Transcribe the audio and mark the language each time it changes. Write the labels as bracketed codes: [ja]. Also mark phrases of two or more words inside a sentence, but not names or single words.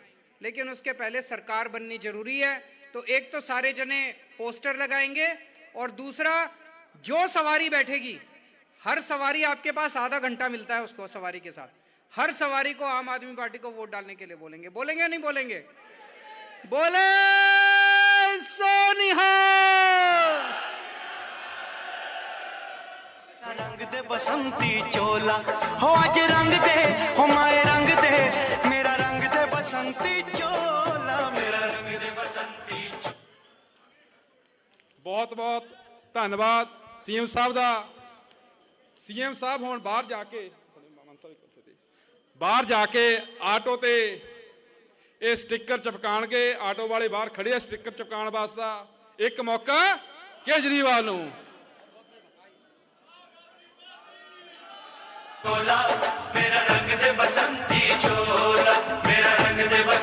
[hi] लेकिन उसके पहले सरकार बननी जरूरी है। तो एक तो सारे जने पोस्टर लगाएंगे, और दूसरा, जो सवारी बैठेगी, हर सवारी आपके पास आधा घंटा मिलता है उसको, सवारी के साथ हर सवारी को आम आदमी पार्टी को वोट डालने के लिए बोलेंगे। बोलेंगे नहीं बोलेंगे? बोले सोनिहा। रंग दे बसंती चोला हो, आज रंग दे हो माए, रंग दे मेरा, रंग दे बसंती चोला मेरा, रंग दे बसंती। बहुत बहुत धन्यवाद सीएम साहब ਦਾ। [pa] सीएम साहब ਹੁਣ ਬਾਹਰ ਜਾ ਕੇ ਆਟੋ ਤੇ ਇਹ ਸਟicker ਚਪਕਾਣਗੇ। ਆਟੋ ਵਾਲੇ ਬਾਹਰ ਖੜੇ ਆ ਸਟicker ਚਪਕਾਉਣ ਵਾਸਤੇ। ਇੱਕ ਮੌਕਾ ਕੇਜਰੀਵਾਲ ਨੂੰ। [hi] मेरा रंग दे बसंती चोला, मेरा रंग दे